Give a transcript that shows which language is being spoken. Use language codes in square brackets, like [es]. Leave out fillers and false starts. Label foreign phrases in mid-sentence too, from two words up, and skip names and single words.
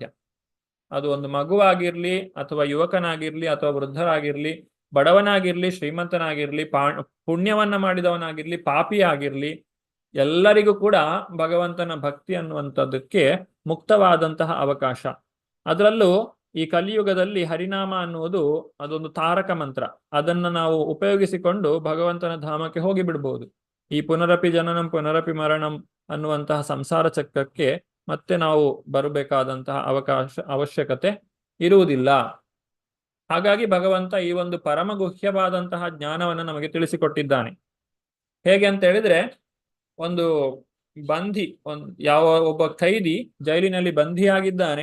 [kn] ಅದು ಒಂದು ಮಗುವಾಗಿರ್ಲಿ, ಅಥವಾ ಯುವಕನಾಗಿರ್ಲಿ, ಅಥವಾ ವೃದ್ಧರಾಗಿರ್ಲಿ, ಬಡವನಾಗಿರ್ಲಿ, ಶ್ರೀಮಂತನಾಗಿರ್ಲಿ, ಪುಣ್ಯವನ್ನ ಮಾಡಿದವನಾಗಿರ್ಲಿ, ಪಾಪಿ ಆಗಿರ್ಲಿ, ಎಲ್ಲರಿಗೂ ಕೂಡ ಭಗವಂತನ ಭಕ್ತಿ ಅನ್ನುವಂಥದ್ದಕ್ಕೆ ಮುಕ್ತವಾದಂತಹ ಅವಕಾಶ. ಅದರಲ್ಲೂ ಈ ಕಲಿಯುಗದಲ್ಲಿ ಹರಿನಾಮ ಅನ್ನುವುದು ಅದೊಂದು ತಾರಕ ಮಂತ್ರ. ಅದನ್ನ ನಾವು ಉಪಯೋಗಿಸಿಕೊಂಡು ಭಗವಂತನ ಧಾಮಕ್ಕೆ ಹೋಗಿ ಬಿಡ್ಬೋದು. ಈ [sa] ಪುನರಪಿ ಜನನಂ ಪುನರಪಿ ಮರಣಂ [kn] ಅನ್ನುವಂತಹ ಸಂಸಾರ ಚಕ್ರಕ್ಕೆ ಮತ್ತೆ ನಾವು ಬರಬೇಕಾದಂತಹ ಅವಶ್ಯಕತೆ ಇರುವುದಿಲ್ಲ. ಹಾಗಾಗಿ ಭಗವಂತ ಈ ಒಂದು ಪರಮಗುಹ್ಯವಾದಂತಹ ಜ್ಞಾನವನ್ನು ನಮಗೆ ತಿಳಿಸಿಕೊಟ್ಟಿದ್ದಾನೆ. ಹೇಗೆ ಅಂತ ಹೇಳಿದ್ರೆ, ಒಂದು ಬಂಧಿ, ಒಬ್ಬ ಖೈದಿ ಜೈಲಿನಲ್ಲಿ ಬಂಧಿಯಾಗಿದ್ದಾನೆ.